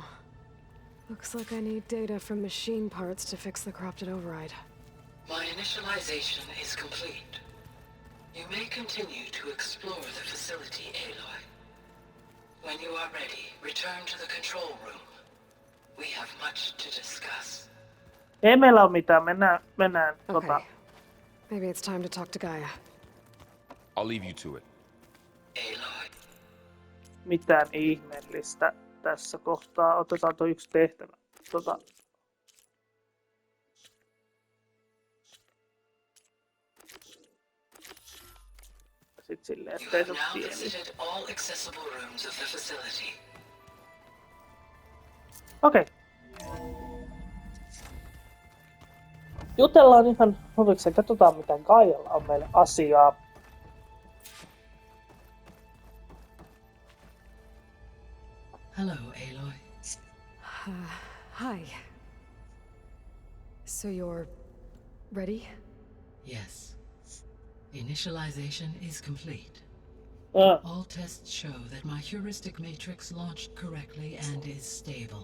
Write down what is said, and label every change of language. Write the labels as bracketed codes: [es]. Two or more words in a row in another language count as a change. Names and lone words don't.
[en] Looks like I need data from machine parts to fix the corrupted override. My initialization is complete. You may continue to explore the facility, Aloy. When you are ready, return to the control room. We have much to discuss. [fi] Ei meillä ole mitään, mennään [en] Okay. Maybe it's time to talk to Gaia. I'll leave you to it. Aloy. [fi] mitään ihmeellistä tässä kohtaa. Otetaan tuo yksi tehtävä. Sitten silleen, ettei se ole pieni. Okei. Jutellaan ihan huvikseen, katsotaan mitä Gaialla on meille asiaa. [en] Hello, Aloy. Hi. So you're ready? Yes. Initialization is complete. All tests show that my heuristic matrix launched correctly and is stable.